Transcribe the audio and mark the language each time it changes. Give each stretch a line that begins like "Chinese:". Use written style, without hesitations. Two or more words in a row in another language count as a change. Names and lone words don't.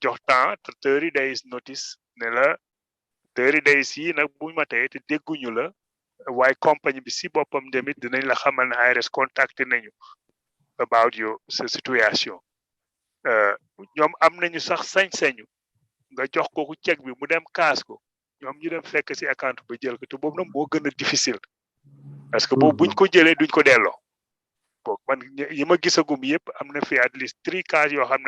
Wolof: jox temps
English: 30 days notice
Wolof: ne la
English: 30 days
Wolof: yi nag bu matee te dégguñu la waaye compagnie bi si boppam tamit dinañ la xamal ne IRS contacté nañu
English: about your situation
Wolof: ñoom am nañu sax sañ-sañu nga jox ko ku chèque bi mu dem kaas ko ñoom ñu dem fekk si account ba jël ko te boobu nag moo gën a difficile parce que boobu buñ ko jëlee duñ ko delloo boog man yi ma gisagum yëpp am na fi
English: at least
Wolof: 3 cas yoo xam ne